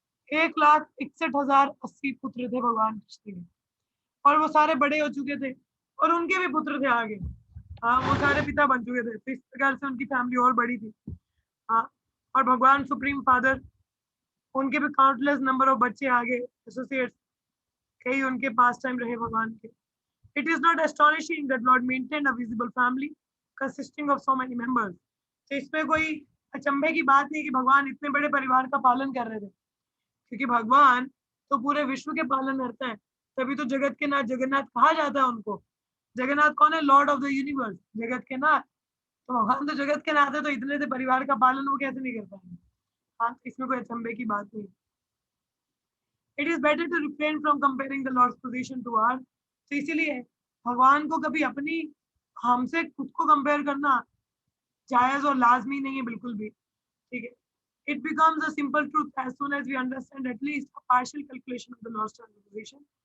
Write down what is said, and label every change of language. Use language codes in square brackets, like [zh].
[hi] 1,61,080 पुत्र थे भगवान कृष्ण के, और वो सारे बड़े हो चुके थे, और उनके भी पुत्र थे आगे। हाँ, वो सारे पिता बन चुके थे, तो इस प्रकार से उनकी फैमिली और बड़ी थी। हाँ, और भगवान सुप्रीम फादर, उनके भी काउंटलेस नंबर ऑफ बच्चे आगे, एसोसिएट्स कई उनके पास टाइम रहे भगवान के। [en] It is not astonishing that Lord maintained a visible family consisting of so many members। [hi] तो इसमें कोई अचंभे की बात नहीं कि भगवान इतने बड़े परिवार का पालन कर रहे थे, क्योंकि भगवान तो पूरे विश्व के पालन करता है, तभी तो जगत के नाथ जगन्नाथ कहा जाता है उनको। जगन्नाथ कौन है? [en] lord of the universe, [hi] जगत के नाथ। तो भगवान तो जगत के नाथ है, तो इतने से परिवार का पालन वो कैसे नहीं कर पाएंगे? हाँ, इसमें कोई अचंभे की बात नहीं। [en] It is better to refrain from comparing the lord's position to our. [hi] तो इसीलिए भगवान को कभी अपनी हमसे खुद को कंपेयर करना जायज और लाजमी नहीं है बिल्कुल भी, ठीक है। [en] It becomes a simple truth as soon as we understand at least a partial calculation of the Lord's position.